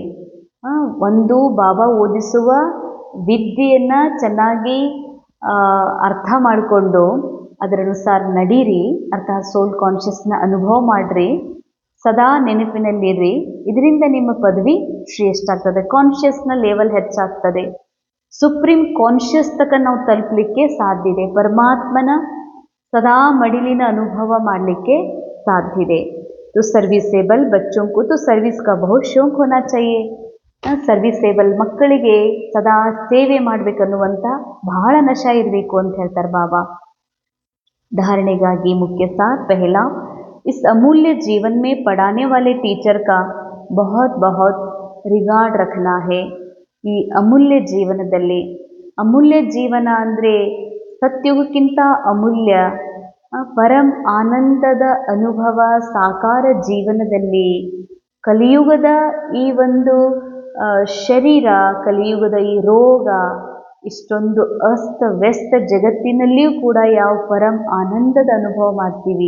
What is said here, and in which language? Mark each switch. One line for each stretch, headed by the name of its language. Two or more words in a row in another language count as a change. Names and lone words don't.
Kannada: ಒಂದು ಬಾಬಾ ಓದಿಸುವ ವಿದ್ಯೆಯನ್ನು ಚೆನ್ನಾಗಿ ಅರ್ಥ ಮಾಡಿಕೊಂಡು ಅದರ ಅನುಸಾರ ನಡೀರಿ, ಅರ್ಥಾತ್
English: soul consciousness
Kannada: ಅನುಭವ ಮಾಡಿರಿ, ಸದಾ ನೆನಪಿನಲ್ಲಿರಿ. ಇದರಿಂದ ನಿಮ್ಮ ಪದವಿ ಶ್ರೇಷ್ಠ ಆಗ್ತದೆ,
English: consciousness level
Kannada: ಹೆಚ್ಚಾಗ್ತದೆ.
English: supreme conscious
Kannada: ತನಕ ನಾವು ತಲುಪಲಿಕ್ಕೆ ಸಾಧ್ಯ ಇದೆ, ಪರಮಾತ್ಮನ ಸದಾ ಮಡಿಲಿನ ಅನುಭವ ಮಾಡಲಿಕ್ಕೆ ಸಾಧ್ಯ ಇದೆ.
Hindi: तो सर्विसेबल बच्चों को तो सर्विस का बहुत शौक होना चाहिए.
Kannada: ಸರ್ವಿಸೇಬಲ್ ಮಕ್ಕಳಿಗೆ ಸದಾ ಸೇವೆ ಮಾಡಬೇಕನ್ನುವಂಥ ಬಹಳ ನಶ ಇರಬೇಕು ಅಂತ ಹೇಳ್ತಾರೆ ಬಾಬಾ.
Hindi: धारणेಗಾಗಿ मुख्य सार पहला, इस अमूल्य जीवन में पढ़ाने वाले टीचर का बहुत बहुत रिगार्ड रखना है.
Kannada: ಈ ಅಮೂಲ್ಯ ಜೀವನದಲ್ಲಿ, ಅಮೂಲ್ಯ ಜೀವನ ಅಂದರೆ ಸತ್ಯುಗಕ್ಕಿಂತ ಅಮೂಲ್ಯ ಪರಂ ಆನಂದದ ಅನುಭವ ಸಾಕಾರ ಜೀವನದಲ್ಲಿ ಕಲಿಯುಗದ ಈ ಒಂದು ಶರೀರ, ಕಲಿಯುಗದ ಈ ರೋಗ, ಇಷ್ಟೊಂದು ಅಸ್ತವ್ಯಸ್ತ ಜಗತ್ತಿನಲ್ಲಿಯೂ ಕೂಡ ಯಾವ ಪರಂ ಆನಂದದ ಅನುಭವ ಮಾಡ್ತೀವಿ.